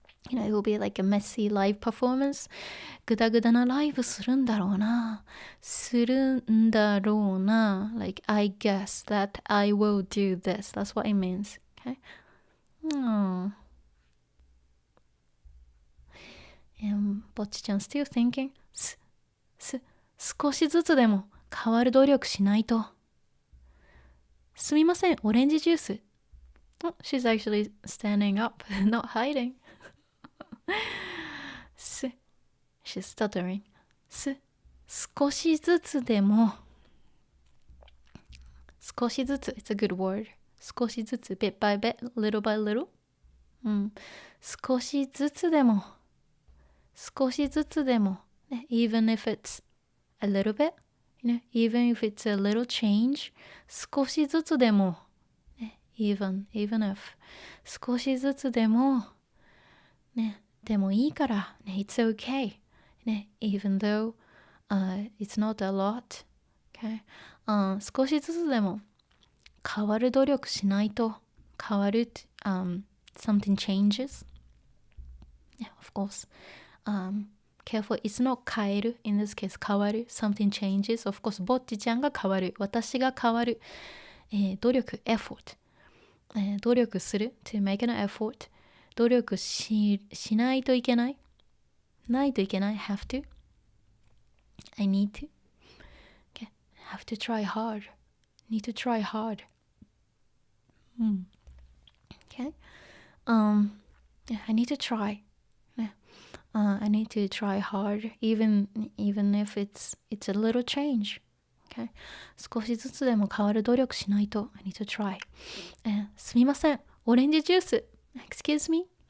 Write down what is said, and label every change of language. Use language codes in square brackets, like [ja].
[en] It will be like a messy live performance. [ja] Guda guda na live するんだろうな。するんだろうな。 [en] Like, I guess that I will do this. That's what it means. Okay? Oh. [ja] ぼっちちゃん [en] still thinking. [ja] 少しずつでも変わる努力しないと。すみません、オレンジジュース。 [en] Oh, she's actually standing up, not hiding. She's stuttering. [ja] 少しずつでも。 [en] 少しずつ it's a good word. 少しずつ bit by bit, little by little. [ja] 少しずつでも。少しずつでも。 [en] Even if it's a little bit, even if it's a little change, 少しずつでも。 even if 少しずつでも。 [ja] でもいいから。 [en] It's okay. Even though it's not a lot. Okay? [ja] 少しずつでも変わる努力しないと変わる、 [en] something changes. Yeah, of course. Careful, it's not 変える in this case 変わる something changes. Of course, [ja] ぼっちちゃんが変わる私が変わる、 [en] 努力 effort、努力する to make an effort [ja] 努力しないといけないないといけない [en] have to I need to okay. Have to try hard need to try hard okay yeah, I need to try I need to try hard even if it's a little change okay [ja] 少しずつでも変わる努力しないと [en] I need to try、 [ja] すみませんオレンジジュース [en] excuse me、